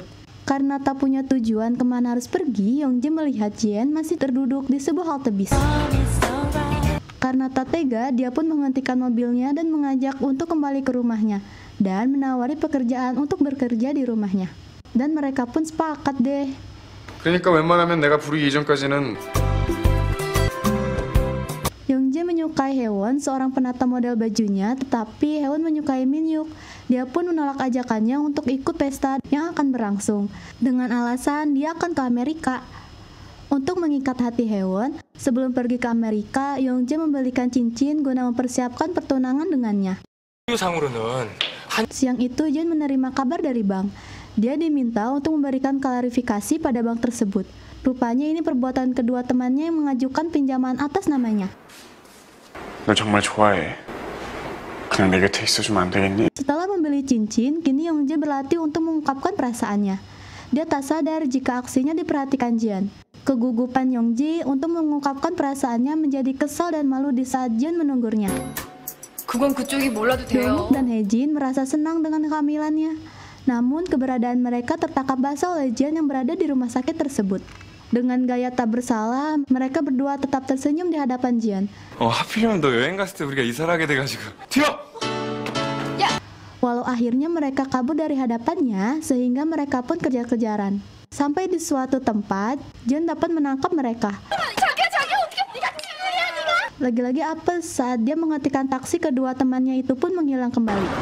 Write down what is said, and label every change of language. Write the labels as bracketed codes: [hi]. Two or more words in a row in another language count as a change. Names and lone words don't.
[id] Karena tak punya tujuan kemana harus pergi, Youngjae melihat Jian masih terduduk di sebuah halte bis. Karena tak tega, dia pun menghentikan mobilnya dan mengajak untuk kembali ke rumahnya dan menawari pekerjaan untuk bekerja di rumahnya. Dan mereka pun sepakat deh. [ko] 그러니까 웬만하면 내가 부르기 이전까지는 [id] Youngjae menyukai Haewon, seorang penata model bajunya, tetapi Haewon menyukai Min-hyuk. Dia pun menolak ajakannya untuk ikut pesta yang akan berlangsung, dengan alasan dia akan ke Amerika. Untuk mengikat hati Haewon, sebelum pergi ke Amerika, Youngjae membelikan cincin guna mempersiapkan pertunangan dengannya. [ko] 상으로는 [id] Siang itu, Jian menerima kabar dari bank. Dia diminta untuk memberikan klarifikasi pada bank tersebut. Rupanya ini perbuatan kedua temannya yang mengajukan pinjaman atas namanya. [ko] 너 정말 좋아해. 그냥 내 곁에 있어주면 안 되겠니? [id] Setelah membeli cincin, kini Youngjae berlatih untuk mengungkapkan perasaannya. Dia tak sadar jika aksinya diperhatikan Jian. Kegugupan Yongji untuk mengungkapkan perasaannya menjadi kesal dan malu di saat Jin menunggurnya. [ko] 그건 그쪽이 몰라도 Dongwook 돼요. [id] dan Haejin merasa senang dengan kehamilannya. Namun keberadaan mereka tertangkap basah oleh Jin yang berada di rumah sakit tersebut. Dengan gaya tak bersalah, mereka berdua tetap tersenyum di hadapan Jin. [ko] 하필이면 너 여행 갔을 때 우리가 이사를 하게 돼가지고 튀어! [id] Walau akhirnya mereka kabur dari hadapannya, sehingga mereka pun kejar-kejaran. Sampai di suatu tempat, Jin dapat menangkap mereka. Lagi-lagi apes saat dia menghentikan taksi, kedua temannya itu pun menghilang kembali.